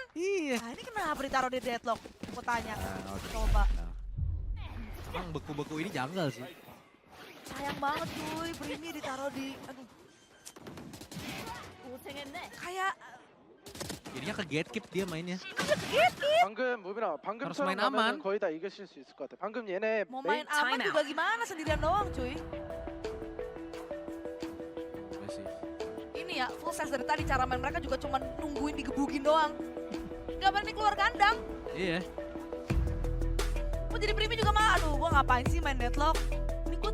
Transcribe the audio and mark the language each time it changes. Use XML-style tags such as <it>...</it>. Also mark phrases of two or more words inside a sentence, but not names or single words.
<id>Iya. Nah ini kenapa ditaruh di deadlock? Gua tanya. Nah, Coba. Emang beku-beku ini janggal sih. Sayang banget cuy, Primi ditaruh di... Aduh. Kayak... Jadinya ke gatekeep dia mainnya.</id> <ko>방금 무빈아</ko> <id>Harus main</id> <ko>방금처럼</ko> <id>aman.</id> <ko>가면은 거의 다 이기실 수 있을 것 같아. 방금 얘네</ko> <id>Mau</id> <ko>메인</ko> <id>main aman time juga gimana sendirian doang cuy. Masih. Ini ya,</id> <en>full sense</en> <id>dari tadi cara main mereka juga cuma nungguin digebugin doang. Gak berani keluar kandang. Iya. Mau jadi Primi juga mah, aduh gua ngapain sih main deadlock.</id>